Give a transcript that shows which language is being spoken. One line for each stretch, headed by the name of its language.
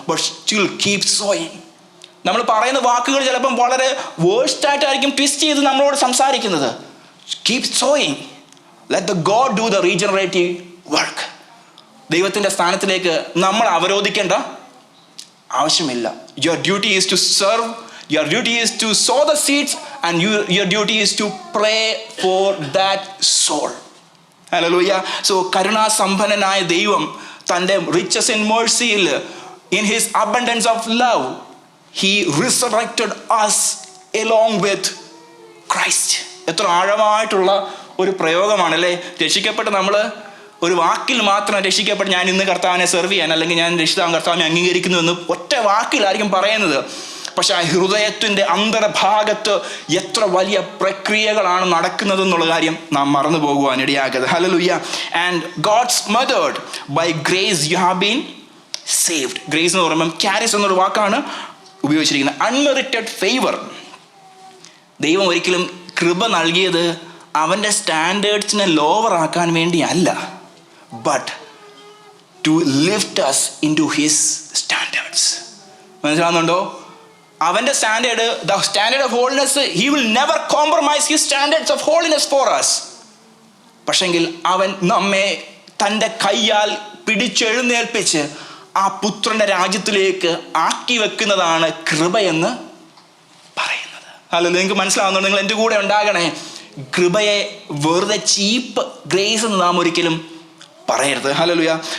English: But still keep sowing.
Malayalam: നമ്മൾ പറയുന്ന വാക്കുകൾ ചിലപ്പം വളരെ വേഴ്സ്റ്റായിട്ടായിരിക്കും ട്വിസ്റ്റ് ചെയ്ത് നമ്മളോട് സംസാരിക്കുന്നത്.
English: Keep sowing. Let the God do the regenerative work.
Malayalam: ദൈവത്തിൻ്റെ സ്ഥാനത്തിലേക്ക് നമ്മൾ അവരോധിക്കേണ്ട ആവശ്യമില്ല.
English: Your duty is to serve. Your duty is to sow the seeds, and your duty is to pray for that soul. Hallelujah. So
Malayalam: കരുണാസമ്പന്നനായ ദൈവം തൻ്റെ
English: riches in mercy, in his abundance of love, he resurrected us along with Christ.
Malayalam: എത്ര ആഴമായിട്ടുള്ള ഒരു പ്രയോഗമാണല്ലേ. രക്ഷിക്കപ്പെട്ട് നമ്മൾ ഒരു വാക്കിൽ മാത്രം രക്ഷിക്കപ്പെട്ട് ഞാൻ ഇന്ന് കർത്താവിനെ സെർവ് ചെയ്യാൻ, അല്ലെങ്കിൽ ഞാൻ രക്ഷിതാവ് കർത്താവിനെ അംഗീകരിക്കുന്നു എന്ന് ഒറ്റ വാക്കിലായിരിക്കും പറയുന്നത്. പക്ഷെ ആ ഹൃദയത്തിൻ്റെ അന്തർഭാഗത്ത് എത്ര വലിയ പ്രക്രിയകളാണ് നടക്കുന്നത് എന്നുള്ള കാര്യം നാം മറന്നു പോകുവാൻ ഇടയാകരുത്. Hallelujah.
English: And God's method by grace you have been saved. Grace
Malayalam: എന്ന് പറയുമ്പം ക്യാരിസ് എന്നൊരു വാക്കാണ് ഉപയോഗിച്ചിരിക്കുന്നത്.
English: Unmerited favour.
Malayalam: ദൈവം ഒരിക്കലും കൃപ നൽകിയത് അവൻ്റെ സ്റ്റാൻഡേർഡ്സിനെ ലോവർ ആക്കാൻ വേണ്ടിയല്ല,
English: But to lift us into his standards.
Malayalam: മനസ്സിലാവുന്നുണ്ടോ? അവൻ്റെ standard,
English: The standard of holiness, he will never compromise his standards of holiness for us.
Malayalam: പക്ഷെങ്കിൽ അവൻ നമ്മെ തൻ്റെ കയ്യാൽ പിടിച്ചെഴുന്നേൽപ്പിച്ച് ആ പുത്രൻ്റെ രാജ്യത്തിലേക്ക് ആക്കി വെക്കുന്നതാണ് കൃപയെന്ന് പറയുന്നത്. അല്ല, നിങ്ങൾക്ക് മനസ്സിലാവുന്നുണ്ട്? നിങ്ങൾ എൻ്റെ കൂടെ ഉണ്ടാകണേ. കൃപയെ വെറുതെ ചീപ്പ് ഗ്രേസ് എന്ന് നാം ഒരിക്കലും പറയരുത്. ഹല്ലേലൂയ.